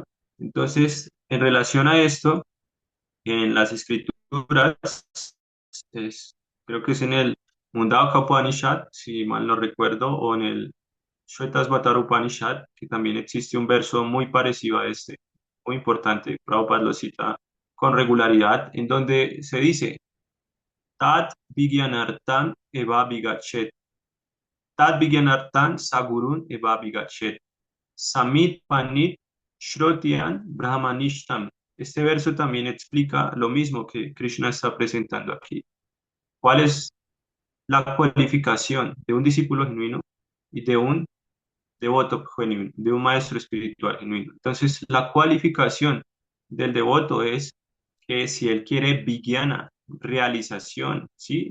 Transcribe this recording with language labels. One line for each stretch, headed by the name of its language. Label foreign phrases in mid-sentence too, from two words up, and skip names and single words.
Spanish: Entonces, en relación a esto, en las escrituras, es- creo que es en el Mundaka Upanishad, si mal no recuerdo, o en el Shvetasvatara Upanishad, que también existe un verso muy parecido a este, muy importante, Prabhupada lo cita con regularidad, en donde se dice,
Sanskrit: तत् विज्ञानार्थं एव अभिगच्छेत्, तत् विज्ञानार्थं स गुरुम् एव अभिगच्छेत्, समित् पाणिः श्रोत्रियं ब्रह्मनिष्ठम्.
Spanish: Este verso también explica lo mismo que Krishna está presentando aquí. ¿Cuál es la cualificación de un discípulo genuino y de un devoto genuino, de un maestro espiritual genuino? Entonces, la cualificación del devoto es que si él quiere vigyana, realización, ¿sí?